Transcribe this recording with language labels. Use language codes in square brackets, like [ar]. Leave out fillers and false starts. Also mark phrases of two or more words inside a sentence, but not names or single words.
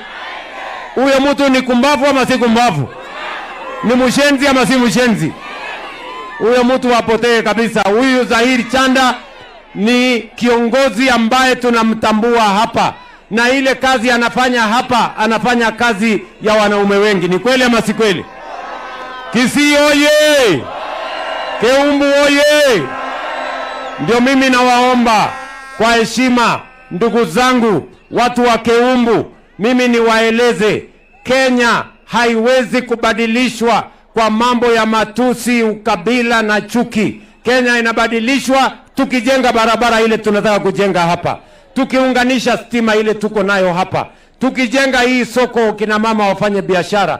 [sw] Huyo mtu ni kumbavu ama si kumbavu? Ni mshenzi ama si mshenzi? Huyo mtu apotee kabisa. Huyu Zahiri Chanda ni kiongozi ambaye tunamtambua hapa, na ile kazi anafanya hapa, anafanya kazi ya wanaume wengi. Ni kweli ama si kweli? Kisii oye! Keumbu oye! Ndio mimi nawaomba kwa heshima, ndugu zangu watu wa Keumbu, mimi niwaeleze, Kenya haiwezi kubadilishwa kwa mambo ya matusi, ukabila na chuki. Kenya inabadilishwa tukijenga barabara ile tunataka kujenga hapa, tukiunganisha stima ile tuko nayo hapa, tukijenga hii soko kina mama wafanye biashara.